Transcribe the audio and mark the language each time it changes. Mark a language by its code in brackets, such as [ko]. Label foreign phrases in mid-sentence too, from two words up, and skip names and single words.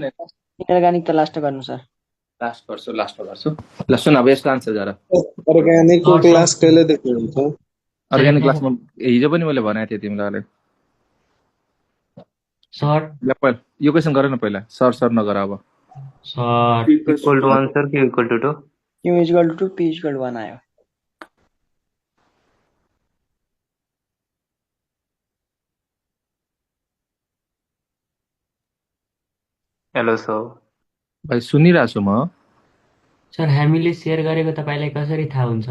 [ne] इनअर्ग्यानिक त लास्ट गर्नु सर लास्ट गर्छु ल सुन अब यसको आन्सर गर अर्ग्यानिकको सर, क्लास कहिलेदेखि हुन्छ अर्ग्यानिक क्लासमा हिजो पनि मैले भनेको थिएँ तिमीलाई सर ल पहिला यो क्वेसन गर न पहिला सर नगर अब सर [en] equal to 1 sir कि equal to 2 Q equal to 2 P equal to 1 आयो hello sir [ne] भाइ सुनिरहेको छु म सर हामीले सेयर गरेको तपाईँलाई कसरी थाहा हुन्छ